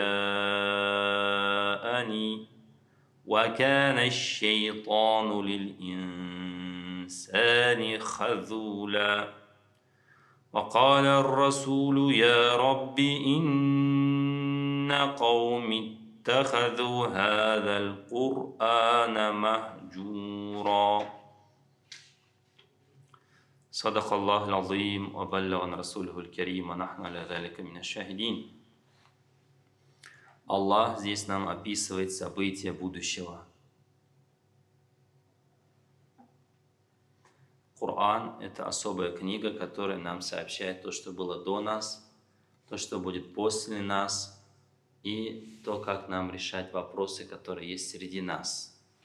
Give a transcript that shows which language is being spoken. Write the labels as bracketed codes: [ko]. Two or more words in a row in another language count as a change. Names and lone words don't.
[ar] جاءني وكان الشيطان للإنسان خذولا وقال الرسول يا رب إن قوم اتخذوا هذا القرآن مهجورا صدق الله العظيم وبلغنا رسوله الكريم ونحن على ذلك من الشاهدين. [ru] Аллах здесь нам описывает события будущего. Коран – это особая книга, которая нам сообщает то, что было до нас, то, что будет после нас, и то, как нам решать вопросы, которые есть среди нас.